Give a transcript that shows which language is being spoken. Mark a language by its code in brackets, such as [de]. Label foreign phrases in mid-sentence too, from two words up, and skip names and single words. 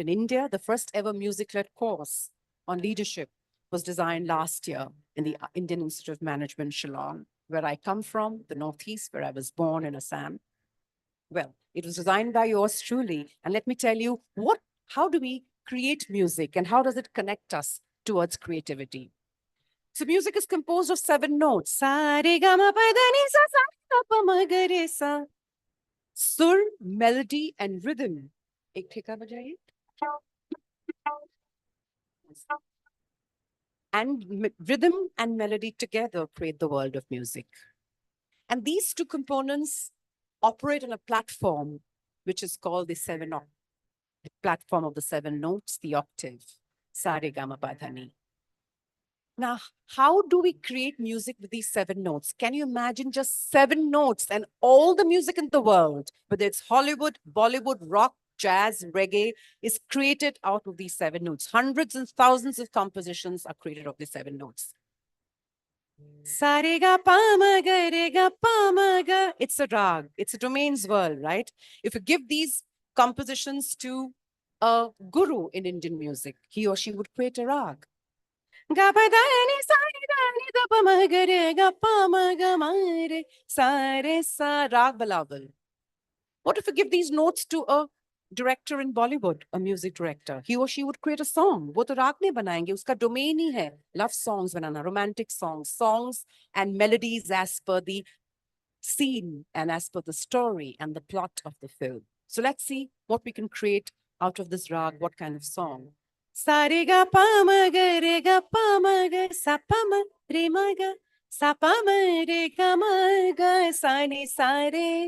[en] In India, the first ever music-led course on leadership was designed last year in the Indian Institute of Management, Shillong, where I come from, the Northeast, where I was born in Assam. Well, it was designed by yours truly. And let me tell you, how do we create music and how does it connect us towards creativity? So music is composed of 7 notes. [hi] सा, रे, ग, म, प, ध, नि, सा, सा, ग, प, म, ग, रे, सा. [en] Sur, melody, and rhythm. [hi] एक ठेका बजाए. [en] And rhythm and melody together create the world of music. And these 2 components operate on a platform which is called the platform of the 7 notes, the octave. [hi] सा, रे, ग, म, प, ध, नि. [en] Now, how do we create music with these 7 notes? Can you imagine just 7 notes and all the music in the world, whether it's Hollywood, Bollywood, rock, jazz, reggae, is created out of these 7 notes. Hundreds and thousands of compositions are created of these 7 notes. [hi] सा, रे, ग, प, म, ग, रे, ग, प, म, ग. [en] It's a rag. It's a domains world, right? If you give these compositions to a guru in Indian music, he or she would create a rag. [hi] ग, प, ध, नि, सा, नि, ध, नि, ध, प, म, ग, रे, ग, प, म, ग, म, रे, सा, रे, सा, राग बिलावल. [en] What if you give these notes to a director in Bollywood, a music director? He or she would create a song. [hi] वो तो राग नहीं बनाएंगे, उसका domain ही है. [en] Love songs बनाना, romantic songs, songs and melodies as per the scene and as per the story and the plot of the film. So let's see what we can create out of this rag, what kind of song. [hi] सा, रे, ग, प, म, ग, रे, ग, प, म, ग, सा, प, म, रे, म, ग, सा, प, म, रे, ग, म, ग, सा, नि, सा, रे.